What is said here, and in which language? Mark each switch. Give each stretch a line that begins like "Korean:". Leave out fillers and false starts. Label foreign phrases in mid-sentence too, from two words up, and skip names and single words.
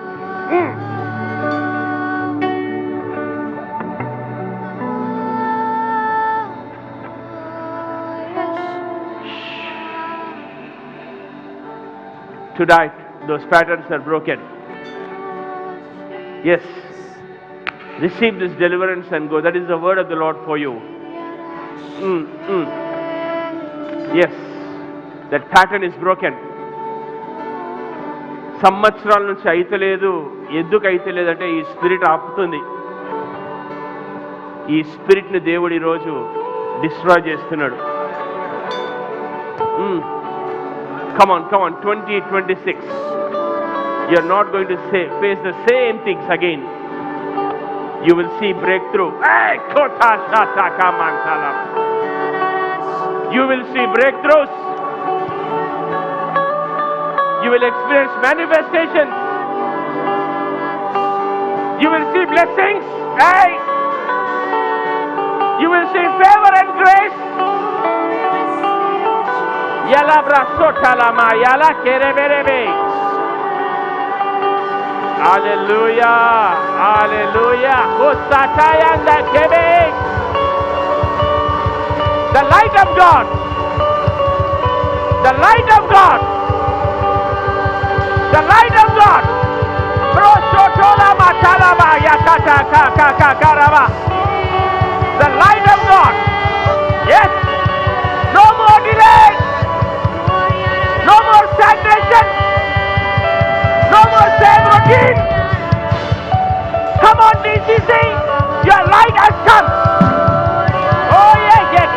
English: Tonight, those patterns are broken. Yes. Receive this deliverance and go. That is the word of the Lord for you. Yes. That pattern is broken.
Telugu: సంవత్సరాల నుంచి అయితలేదు. ఎందుకు అయితలేదంటే ఈ స్పిరిట్ ఆపుతుంది. ఈ స్పిరిట్ని దేవుడు ఈరోజు డిస్ట్రాయ్ చేస్తున్నాడు.
English: Come on, 2026. You're not going to face the same things again. You will see breakthrough. You will see breakthroughs. You will experience manifestations. You will see blessings. You will see favor and grace. Yala brasotalama, yala kereberebe. Hallelujah, hallelujah. Hosatayanda kebe. The light of God. The light of God. The light of God. Brosotolama talama yakata karaba. The light of God. Yes. No more delay. No more stagnation. No more same routine. Come on, DCC. Your light has come. Oh yeah.